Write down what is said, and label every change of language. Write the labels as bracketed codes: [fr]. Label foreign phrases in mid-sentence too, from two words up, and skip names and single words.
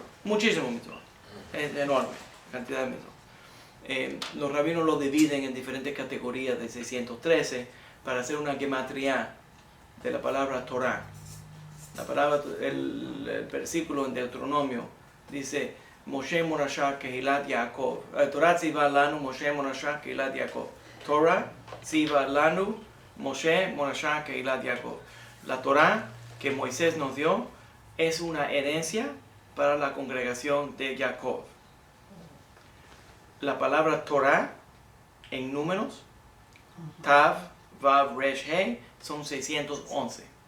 [es] muchísimos mitzvot. Es enorme cantidad de mitzvot. Los rabinos lo dividen en diferentes categorías de 613 para hacer una gematría de la palabra Torah. La palabra, el versículo en Deuteronomio dice [he] משה מורשה קהלת יעקב. תורה צוה לנו משה מורשה קהלת יעקב. תורה צוה לנו משה מורשה קהלת יעקב. [es] La Torah que Moisés nos dio es una herencia para la congregación de Jacob. La palabra Torah en números, [he] תו, וו, ריש, [es] He, son 611.